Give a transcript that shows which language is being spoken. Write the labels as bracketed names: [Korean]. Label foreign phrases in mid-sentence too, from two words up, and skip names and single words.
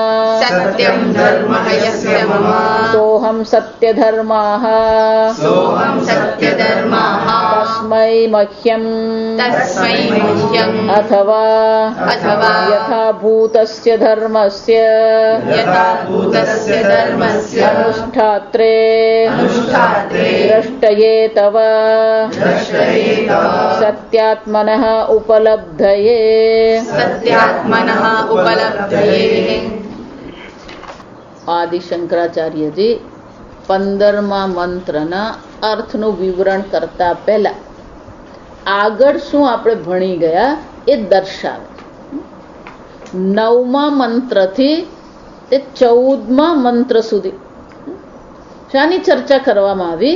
[Sanskrit] सोऽहं सत्यधर्माः तस्मै मह्यम् अथवा यथाभूतस्य धर्मस्य अनुष्ठात्रे द्रष्टये तव सत्यात्मनः उपलब्धये। [Gujarati] आदि शंकराचार्य जी 15મા મંત્રના અર્થનું વિવરણ કરતા પહેલા આગળ શું આપણે ભણી ગયા એ દર્શાવે. 9મા મંત્રથી તે 14મા મંત્ર સુધી શાની ચર્ચા કરવામાં આવી?